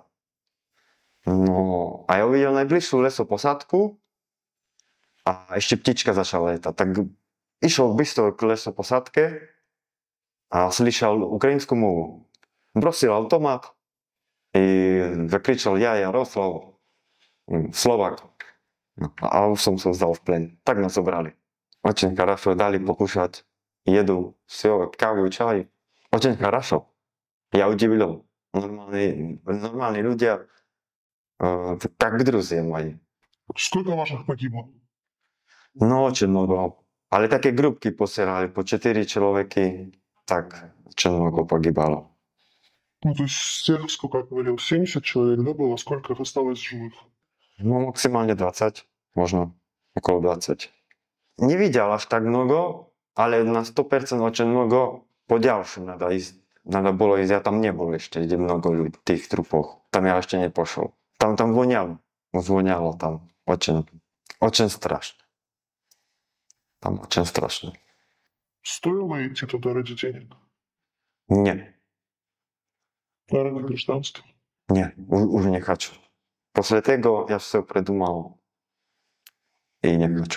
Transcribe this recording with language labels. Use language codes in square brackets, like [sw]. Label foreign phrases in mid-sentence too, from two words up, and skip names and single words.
[sk] No, a ja uvidel najbližšiu lesoposádku a ešte ptička začala letať. Tak išiel bystro k lesoposádke a slyšal ukrajinskú movu. Brosil automat i zakričal ja Jaroslav, Slovak. No, a už som sa vzdal v plen. Tak nás zobrali. [ru] Очень хорошо, dali покушать еду, все, [sk] kávu, čaj. [ru] Очень хорошо. Ja удивлен. Нормальные люди, как друзья мои. Сколько ваших погибло? Ну, очень много. [sk] Ale také grupky posielali, po 4 človeky, tak [ru] очень много погибало. Ну, то есть с тех, сколько я говорил, 70 человек, да, было? Сколько их осталось живых? [sk] No maximálne 20, možno okolo 20. Nevidel až tak mnogo, ale na 100% [ru] очень много [sk] po ďalším надо было ísť, ja tam nebol ešte, kde mnogo ľudí, tých trupoch. Tam ja ešte nepošol. Tam voňalo tam, [ru] очень страшно. Там очень страшно. Стоило идти туда ради денег? Не, А ради гражданства? не, уже не хочу. После tego я все придумал и не хочу.